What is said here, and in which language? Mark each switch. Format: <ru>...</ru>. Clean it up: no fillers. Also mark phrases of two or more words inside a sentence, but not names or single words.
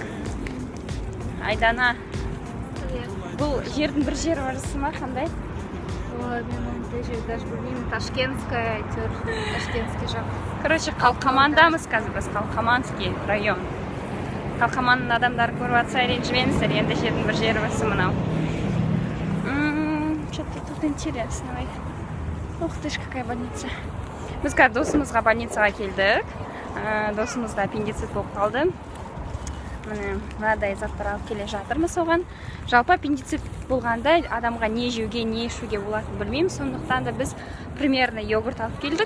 <kk>Айдана, бұл жердің бір барысы ма, қандай? Ой, мен ондай жер даже білмеймін. Ташкентская, әйтеуір. Ташкентский жақ. Короче, Қалқамандамыз қазір біз, Қалқаманский район. Қалқаманның адамдары көріп атса ренжімеңіздер, енді жердің бір барысы мынау.</kk> <ru>Что-то тут интересно. Ух ты ж, какая больница.</ru> <kk>Біз қазір досымызға больницаға келдік. Досымызда аппендицит болып қалды. Мынадай заттар алып келе жатырмыз оған. Жалпы аппендицит болғанда адамға не жеуге, не ішуге болатынын білмеймін. Сондықтан да біз примерно йогурт алып келдік.</kk>